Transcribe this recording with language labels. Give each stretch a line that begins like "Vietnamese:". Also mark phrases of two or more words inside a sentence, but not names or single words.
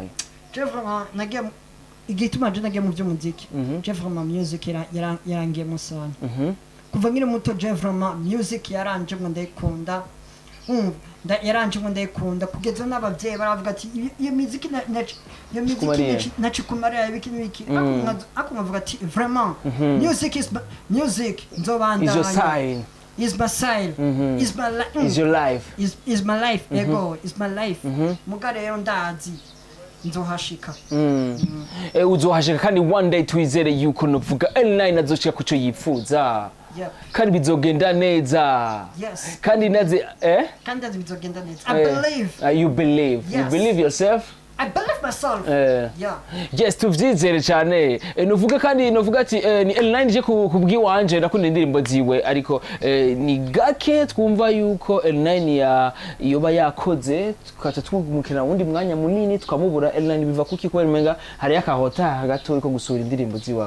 French: je vraiment
Rundi: nagiye igituma je nagiye mu by'umuziki
French: je vraiment
Rundi: music yarangiye musana kuva nkiri muto
French: je vraiment
Rundi: music yaranje ngo ndayikunda yaranje ngo ndayikunda kugeza n'abavyeyi baravuga ati iyo muziki nacikumariya ibiki n'ibiki akumva ati vraiment music nzobanda
English: is your sign is my sign is my life is your life is my life ego is my life
Rundi: muga rero ndazi nzohashika uzohashika kandi
English: one day
Rundi: twizere yuko novuga L9 azoshika kuco yifuza kandi bizogenda neza kandi naze kandi bizogenda neza
English: I believe you believe yourself I believe myself
Rundi: yes tuvyizere cyane novuga kandi novuga ati ni L9 je kubwiwanje nakunda indirimbo ziwe ariko ni gake twumva yuko L9 yoba yakoze tukaca twumukira wundi mwanya munini tukamubura L9 biva kuki ko menga hari yakahota hagato ko gusura indirimbo ziwe